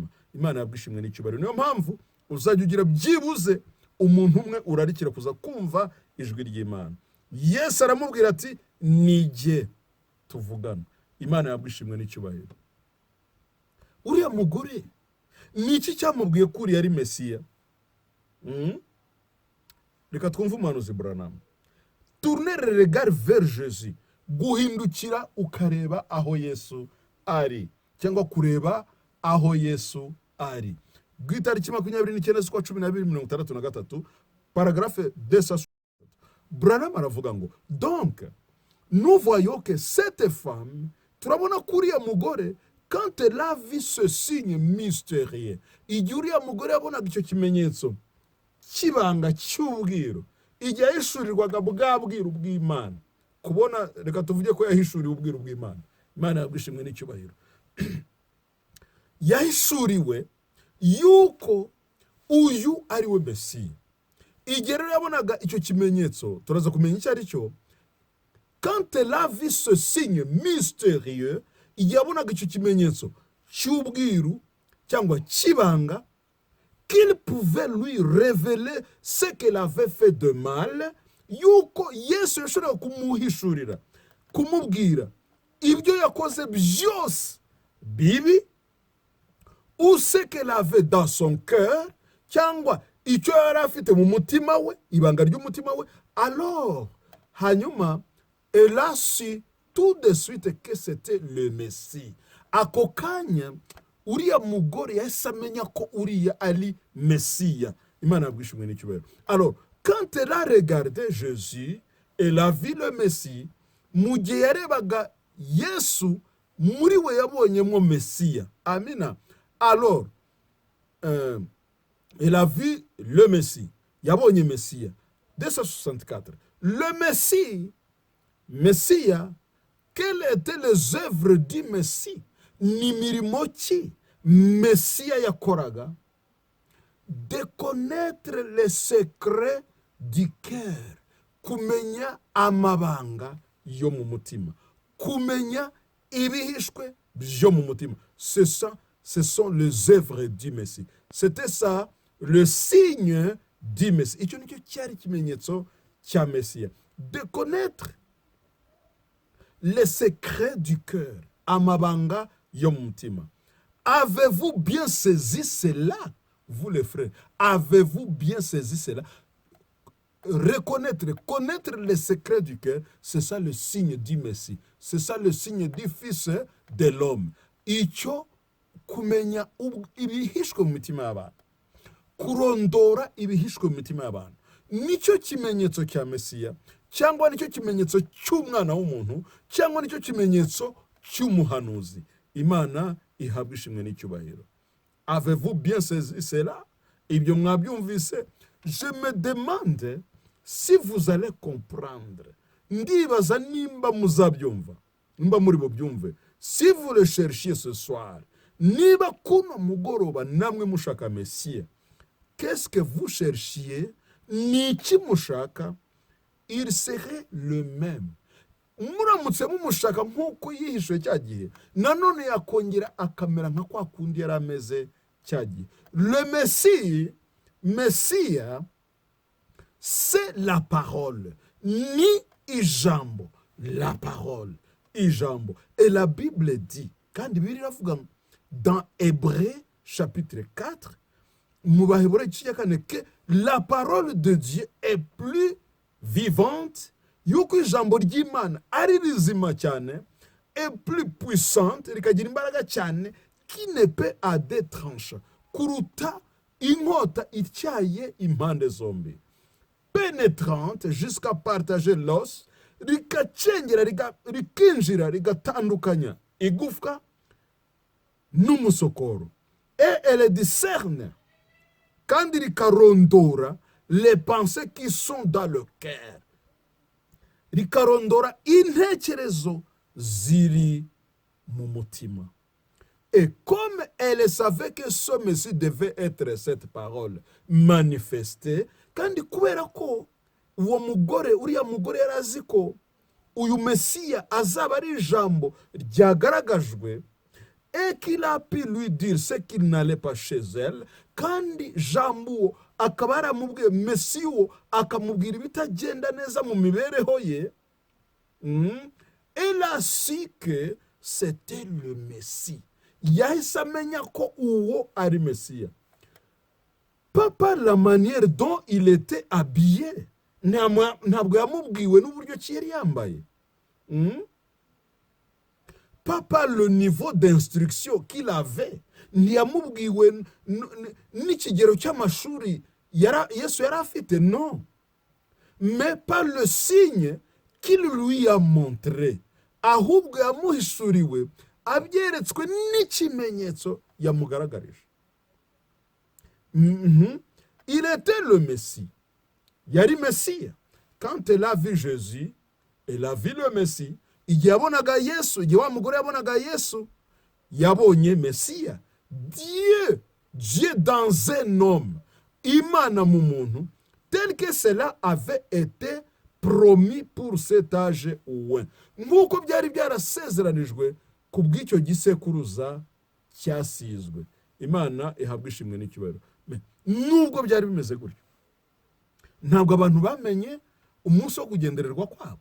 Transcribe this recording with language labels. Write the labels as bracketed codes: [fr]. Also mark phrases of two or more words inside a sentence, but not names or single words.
[rw] Imana yabwishimwe n'icyubahiro. Niyo mpamvu uzajya ugira byibuze umuntu umwe urarikira kuza kumva ijwi ry'Imana. Yesu aramubwira ati nijye tuvugana. Imana yabwishimwe n'icyubahiro. Uriya mugore niki cyamubwiye ko uriya ari Mesiya? Reka twumve umuhanuzi Branham. [fr] Tourner le regard vers Jésus, [rw] guhindukira ukareba aho Yesu ari, cyangwa kureba aho Yesu ari. [fr] Bw'itariki 29/12/1963, paragraphe 260, Branham [rw] aravuga ngo [fr] donc nous voyons que cette femme, [rw] turabona kuri ya mugore, [fr] quand elle a vu ce signe mystérieux, [rw] igihe uriya mugore yabonaga icyo kimenyetso kibanga cy'ubwiru, igihe yahishurirwaga bwa bwiru bw'Imana. Kubona, reka tuvuge ko yahishuriwe ubwiru bw'Imana. Imana yabwishimwe n'icyubahiro. Yahishuriwe yuko uyu ari we Mesiya. Igihe rero yabonaga icyo kimenyetso, turaza kumenya icyo ari cyo. [fr] Quand elle a vu ce signe mystérieux, [rw] igihe yabonaga icyo kimenyetso cy'ubwiru cyangwa kibanga, [fr] qu'il pouvait lui révéler ce qu'elle avait fait de mal, [rw] yuko Yesu yashobora kumuhishurira, kumubwira ibyo yakoze byose bibi, [fr] ou ce qu'elle avait dans son cœur, [rw] cyangwa icyo yari afite mu mutima we, ibanga ry'umutima we. [fr] Alors hanyuma elle a su tout de suite que c'était le Messie. [rw] Ako kanya uriya mugore yahise amenya ko uriya ari Mesiya. Imana yabwishimwe n'icyubahiro. [fr] Alors quand elle a regardé Jésus, elle a vu le Messie. [rw] Mu gihe yarebaga Yesu, muri we yabonyemo Mesiya. Amina. [fr] Alors elle a vu le Messie, [rw] yabonye Mesiya. [fr] 264. Le Messie, Mesiya, quelles étaient les œuvres du Messie? [rw] Ni mirimo ki Mesiya yakoraga? [fr] De connaître les secrets du cœur, [rw] kumenya amabanga yo mu mutima, kumenya ibihishwe byo mu mutima. [fr] C'est ça, ce sont les œuvres du Messie. C'était ça le signe du Messie. [rw] Icyo nicyo cyari kimenyetso cya Mesiya. [fr] De connaître les secrets du cœur, [rw] amabanga yo mu mutima. [fr] Avez-vous bien saisi cela, vous les frères? Avez-vous bien saisi cela? Reconnaître, connaître les secrets du cœur, c'est ça le signe du Messie. C'est ça le signe du Fils de l'homme. [rw] Icyo kumenya ibihishwe mu mitima y'abantu, kurondora ibihishwe mu mitima y'abantu, nicyo kimenyetso cya Mesiya, cyangwa nicyo kimenyetso cy'umwana w'umuntu, cyangwa nicyo kimenyetso cy'umuhanuzi. Imana ihabwa ishimwe n'icyubahiro. [fr] Avez-vous bien saisi cela? [rw] Ibyo mwabyumvise? [fr] Je me demande si vous allez comprendre. [rw] Ndibaza nimba muzabyumva, nimba muri bubyumve. [fr] Si vous le cherchiez ce soir, [rw] niba kuno mugoroba namwe mushaka Mesiya, [fr] qu'est-ce que vous cherchiez? [rw] Niki mushaka? [fr] Il serait le même. [rw] Muramutse mumushaka nk'uko yihishuye cya gihe, nanone yakongera akamera nka kwa kundi yari ameze cyagiye. [fr] Le Messia, c'est la parole, [rw] ni ijambo, [fr] la parole, ijambo. Et la Bible dit, quand Bible iravuga dans Hébreux chapitre 4, [rw] mu Baheburayo igice cya kane, [fr] que la parole de Dieu est plus vivante, [rw] yuko ijambo ry'Imana ari rizima cyane, [fr] est plus puissante, [rw] rikagira imbaraga cyane, [fr] qui ne peut à deux tranches, [rw] kuruta inkota ityaye impande zombi, [fr] pénétrante jusqu'à partager l'os, [rw] rikacengera rikinjira rigatandukanya igufwa n'umusokoro, [fr] et elle discerne [rw] kandi rikarondora [fr] les pensées qui sont dans le cœur, [rw] rikarondora intekerezo ziri mu mutima. [fr] Et comme elle savait que ce Messie devait être cette parole manifestée, [rw] kandi kubera ko uwo mugore, uriya mugore yarazi ko uyu Mesiya azaba ari ijambo ryagaragajwe, [fr] et qu'il a pu lui dire ce qu'il n'allait pas chez elle, [rw] kandi jambo akaba yaramubwiye, Mesiya akamubwira ibitagenda neza mu mibereho ye, [fr] elle a su que c'était le Messie. [rw] Yahise amenya ko uwo ari Mesiya, [fr] pas par la manière dont il était habillé, [rw] ntabwo yamubwiwe n'uburyo ki yari yambaye, [fr] pas par le niveau d'instruction qu'il avait, [rw] ntiyamubwiwe n'ikigero cy'amashuri Yesu yari afite, [fr] non, mais par le signe qu'il lui a montré, [rw] ahubwo yamuhishuriwe abyeretswe n'ikimenyetso yamugaragarije. [fr] Il était le Messie, [rw] yari Mesiya. [fr] Quand elle a vu Jésus, elle a vu le Messie. [rw] Igihe yabonaga Yesu, igihe wa mugore yabonaga Yesu, yabonye Mesiya. [fr] Dieu dans un homme, [rw] Imana mu muntu, [fr] tel que cela avait été promis pour cet âge ouin, [rw] nk'uko byari byarasezeranijwe ku bw'icyo gisekuruza cyasizwe. Imana ihabwa ishimwe n'icyubahiro. Nubwo byari bimeze gutyo, ntabwo abantu bamenye umunsi wo kugendererwa kwabo.